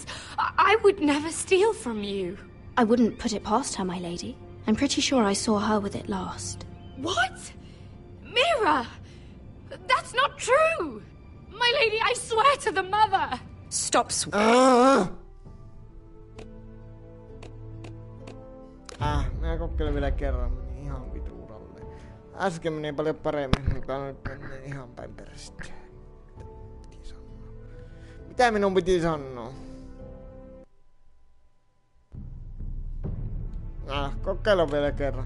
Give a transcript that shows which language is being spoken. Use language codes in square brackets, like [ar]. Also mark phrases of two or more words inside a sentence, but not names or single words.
[en] I would never steal from you. I wouldn't put it past her, my lady. I'm pretty sure I saw her with it last. What? Mira! That's not true! My lady, I swear to the mother! Stop swearing. [fi] Mä kokkelen vielä kerran, meni ihan vituuralle. Äsken meni paljon paremmin, mutta nyt meni ihan päin persettä. Mitä minun piti sanoa? Kokeillaan vielä kerran.